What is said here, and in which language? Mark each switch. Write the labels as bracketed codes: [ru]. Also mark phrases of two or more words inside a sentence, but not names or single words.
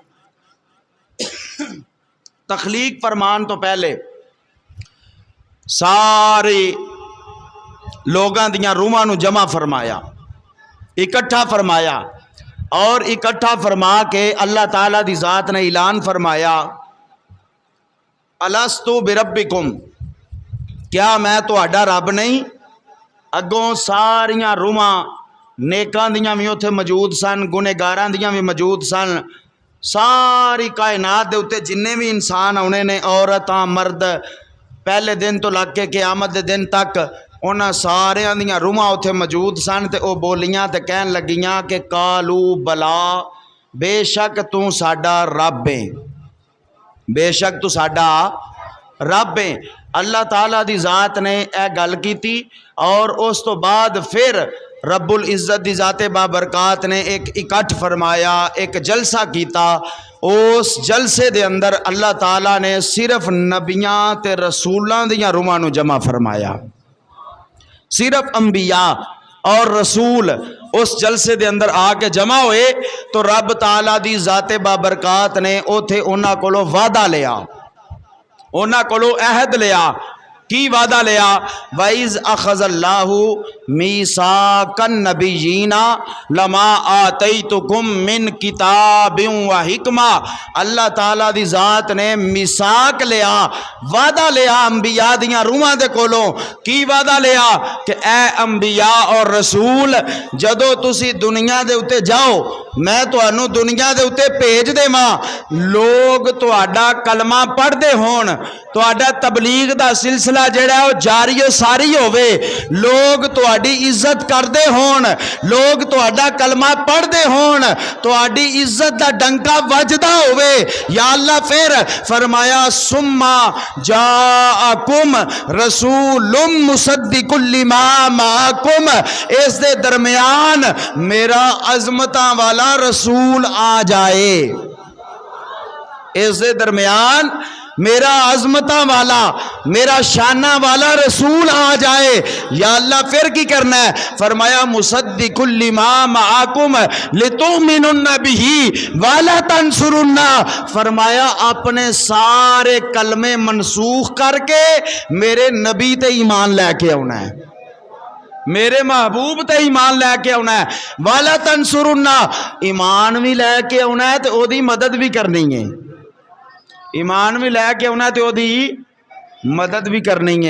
[pa] تخلیق فرمان تو پہلے سارے لوگاں دیاں روحاں نو جمع فرمایا، اکٹھا فرمایا، اور اکٹھا فرما کے اللہ تعالیٰ دی ذات نے اعلان فرمایا [ar] الستو بربکم، [pa] کیا میں تہاڈا رب نہیں؟ اگوں ساریاں روحاں نیکاں دیاں بھی اتھے موجود سن، گنہگاراں دیاں بھی موجود سن، ساری کائنات دے اتے جننے بھی انسان آنے نے، عورتاں مرد، پہلے دن تو لگ کے قیامت دے دن تک انہاں سارے دیاں روحاں اتھے موجود سن، تے او بولیاں تے کہن لگیاں کہ [ar] کالو بلا [pa] بے شک تو ساڈا رب ہے، بے شک تو ساڈا رب ہے۔ اللہ تعالیٰ دی ذات نے اے گل کیتی، اور اس تو بعد پھر رب العزت دی ذات بابرکات نے ایک اکٹھ فرمایا، ایک جلسہ کیتا، اس جلسے دے اندر اللہ تعالیٰ نے صرف نبیاں تے رسولاں دیاں روحاں نو جمع فرمایا، صرف انبیاء اور رسول اس جلسے دے اندر آ کے جمع ہوئے تو رب تعالیٰ دی ذات بابرکات نے اوتھے انہاں کولوں وعدہ لیا، انہاں کولوں عہد لیا۔ کی وعدہ لیا؟ [ar] وَإِذْ أَخَذَ اللَّهُ مِيثَاقَ النَّبِيِّينَ لَمَا آتَيْتُكُم مِّن كِتَابٍ وَحِکْمَةٍ، [pa] اللہ تعالیٰ دی ذات نے میثاق لیا، وعدہ لیا انبیاء دیاں روحاں دے کولوں۔ کی وعدہ لیا؟ کہ اے انبیاء اور رسول جدو تسی دنیا دے اتے جاؤ میں تانوں دنیا دے اتے بھیج دیواں، لوگ تہاڈا کلمہ پڑھ دے ہون، تہاڈا تبلیغ دا سلسلہ جڑا ہے وہ جاری و ساری ہوئے، لوگ تہاڈی عزت کردے ہون، لوگ تہاڈا کلمہ پڑھ دے ہون، تہاڈی عزت دا ڈنکا وجدا ہوئے۔ یا اللہ پھر فرمایا [ar] ثم جاءکم رسول مصدق لما معکم، [pa] اس دے درمیان میرا عظمتاں والا رسول آ جائے، اس دے درمیان میرا عظمتاں والا میرا شانہ والا رسول آ جائے۔ یا اللہ پھر کی کرنا ہے؟ فرمایا [ar] مصدق لما معکم لتؤمنن بہ ولا تنصرن، [pa] فرمایا اپنے سارے کلمے منسوخ کر کے میرے نبی تے ایمان لے کے آنا ہے، میرے محبوب تے ایمان لے کے آنا ہے۔ [ar] والا تنصرن، [pa] ایمان بھی لے کے آنا ہے تو او دی مدد بھی کرنی ہے، ایمان بھی لے کے آنا ہے تو او دی مدد بھی کرنی ہے۔